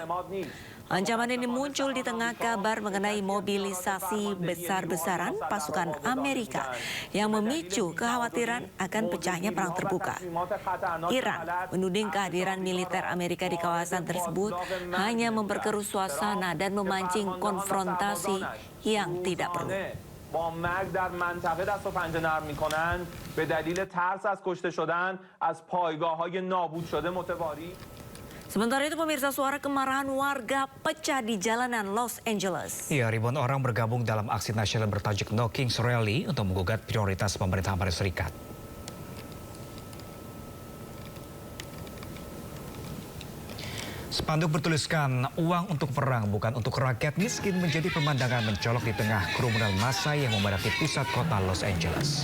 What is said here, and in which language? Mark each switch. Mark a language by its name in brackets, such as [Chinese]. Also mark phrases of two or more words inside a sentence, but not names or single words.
[Indonesian] Ancaman ini muncul di tengah kabar mengenai mobilisasi besar-besaran pasukan Amerika yang memicu kekhawatiran akan pecahnya perang terbuka. Iran menuding kehadiran militer Amerika di kawasan tersebut hanya memperkeruh suasana dan memancing konfrontasi yang tidak perlu. [Persian] با مرگ در منطقه دست و پنجه نرم می‌کنند به دلیل ترس از کشته شدن از پایگاه‌های نابود شده متواری. [Indonesian] Sementara itu, pemirsa, suara kemarahan warga pecah di jalanan Los Angeles. Ya, ribuan orang bergabung dalam aksi nasional bertajuk No Kings Rally untuk menggugat prioritas pemerintah Amerika Serikat. Spanduk bertuliskan, uang untuk perang bukan untuk rakyat miskin, menjadi pemandangan mencolok di tengah kerumunan massa yang memadati pusat kota Los Angeles.